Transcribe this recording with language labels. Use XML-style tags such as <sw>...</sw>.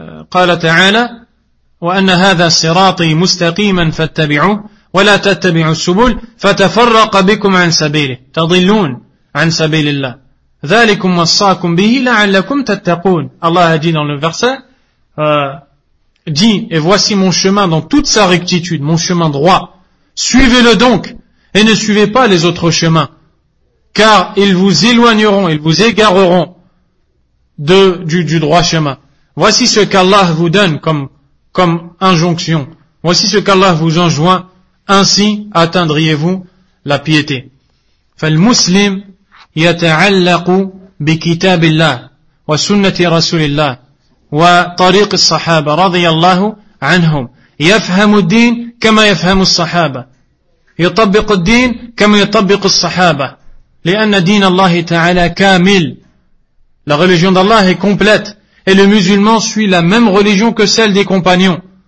<ar>قال تعالى وأن هذا صراطي مستقيما فاتبعوه ولا تتبعوا السبل فتفرق بكم عن سبيله تضلون عن سبيل الله ذلكم وصاكم به لعلكم تتقون.</ar> <fr>Allah a dit dans le verset, dit, et voici mon chemin dans toute sa rectitude, mon chemin droit. Suivez-le donc, et ne suivez pas les autres chemins. Car ils vous éloigneront, ils vous égareront du droit chemin. Voici ce qu'Allah vous donne comme injonction. Voici ce qu'Allah vous enjoint. Ainsi atteindriez-vous la piété.</fr> <ar>Fal muslim, يتعلق بكتاب الله وسنة رسول الله وطريق الصحابة رضي الله عنهم يفهم الدين كما يفهم الصحابة يطبق الدين كما يطبق الصحابة لأن دين الله تعالى كامل.</ar> <fr>La religion d'Allah est complète, et le musulman suit la même religion que celle des compagnons.</fr>